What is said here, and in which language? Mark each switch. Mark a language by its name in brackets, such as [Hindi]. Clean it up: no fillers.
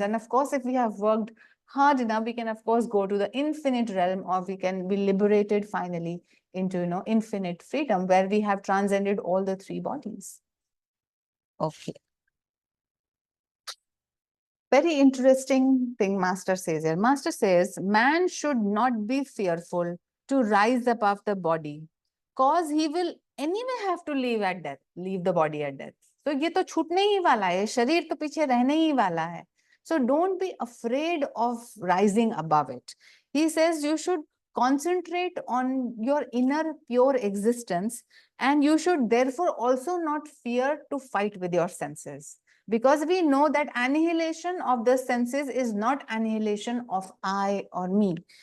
[English] And of course, if we have worked hard enough, we can of course go to the infinite realm, or we can be liberated finally into infinite freedom, where we have transcended all the three bodies. Okay. Very interesting thing Master says here. Master says, man should not be fearful to rise above the body, cause he will anyway have to leave the body at death. [Hindi] So ये तो छूटने ही वाला है, शरीर तो पीछे रहने ही वाला है. [English] So don't be afraid of rising above it. He says you should concentrate on your inner pure existence, and you should therefore also not fear to fight with your senses. Because we know that annihilation of the senses is not annihilation of I or me.